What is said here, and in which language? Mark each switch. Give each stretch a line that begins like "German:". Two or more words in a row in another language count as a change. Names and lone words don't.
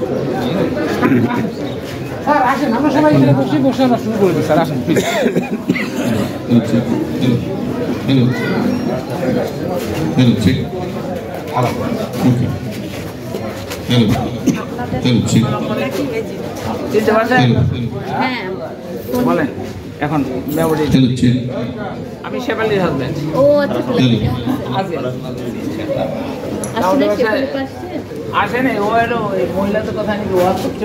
Bangla: Sir, আসেন আমরা সবাই এখানে বসে আমরা শুরু করে দিই স্যার আসেন প্লিজ
English: Hello, check. Okay. Hello. Hello, check.
Bangla: চিনতে পারছেন হ্যাঁ বলেন এখন মেমোরি
English: Hello, check.
Bangla: আমি শেফালির হাজবেন্ড ও আচ্ছা আসলে শেফালি পাশে আসেন ও এলো এই মহিলাদের কথা নিয়ে ওয়াজ করতে